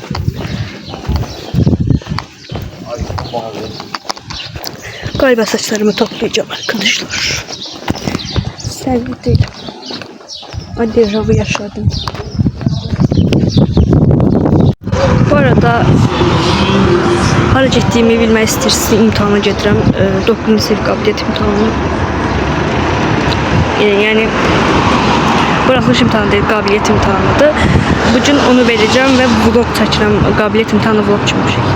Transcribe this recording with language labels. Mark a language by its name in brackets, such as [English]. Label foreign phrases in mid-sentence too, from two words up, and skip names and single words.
[Turkish] Galiba saçlarımı toplayacağım arkadaşlar. Sevgi değil. Hadi ravi yaşadım. [Azerbaijani] Bu arada hara getdiyimi bilmək istəyirsiniz, imtahana gedirəm. 9-cu sinif qabiliyyət imtahanı. Yəni buraxılış imtahanı deyil, qabiliyyət imtahanıdır. Bugün onu verəcəm və vlog çəkirəm. Qabiliyyət imtahanı vlog çəkmişik.